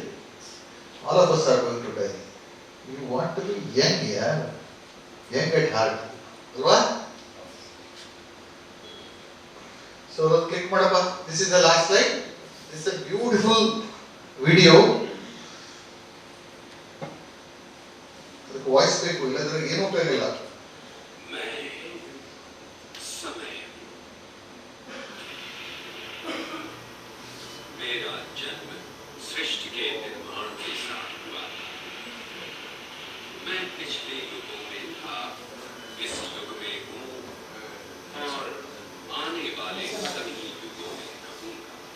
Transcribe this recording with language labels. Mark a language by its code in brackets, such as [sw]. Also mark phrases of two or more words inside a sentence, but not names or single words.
[en] All of us are going to die. You want to be young, yeah? Young at heart. Alva? So click madappa. This is the last slide. This is a beautiful video. [kn] Voice ಬೇಕು ಇಲ್ಲದ್ರೆ ಏನು ಉಪಯೋಗ ಇಲ್ಲ. [hi] मेरा जन्म सृष्टि के निर्माण के साथ हुआ। मैं पिछले युगों में था, इस युग में हूँ और आने वाले सभी युगों में रहूंगा।